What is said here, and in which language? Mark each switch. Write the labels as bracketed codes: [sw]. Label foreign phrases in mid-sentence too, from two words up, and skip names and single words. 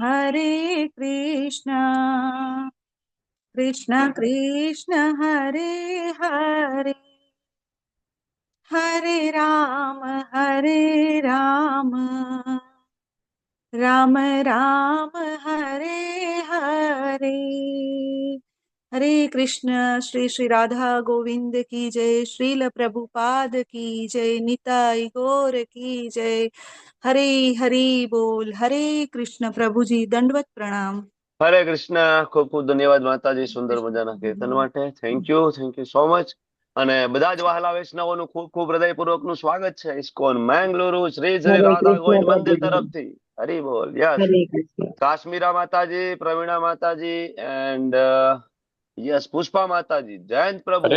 [sa] कृष्ण कृष्ण हरे हरे, हरे राम राम राम हरे हरे, हरे कृष्ण। [hi] श्री श्री राधा गोविंद की जय, श्रील प्रभुपाद की जय, निताई गौर की जय। हरे हरि बोल। हरे कृष्ण। प्रभु जी दंडवत प्रणाम। [gu] હરે કૃષ્ણ. ખૂબ ખૂબ ધન્યવાદ માતાજી સુંદર મજાના કીર્તન માટે. [en] thank you so much. [gu] અને બધા જ વહાલા વૈષ્ણવોનું ખૂબ ખૂબ હૃદયપૂર્વકનું સ્વાગત છે ઇસ્કોન મેંગલુરુ શ્રી શ્રી રાધા ગોવિંદ મંદિર તરફથી. હરી બોલ. યસ. કાશ્મીરા માતાજી, પ્રવીણા માતાજી [en] and yes [gu] પુષ્પા માતાજી, જયંત પ્રભુ,